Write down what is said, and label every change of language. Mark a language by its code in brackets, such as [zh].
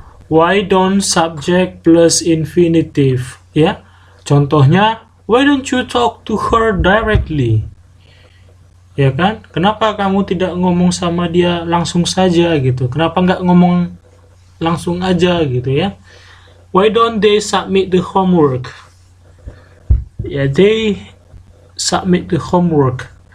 [en] Why don't subject plus infinitive ya. Contohnya, why don't you talk to her directly? [id] Ya kan? Kenapa kamu tidak ngomong sama dia langsung saja gitu? Kenapa nggak ngomong langsung aja gitu ya? [en] Why don't they submit the homework? Ya, they submit the homework.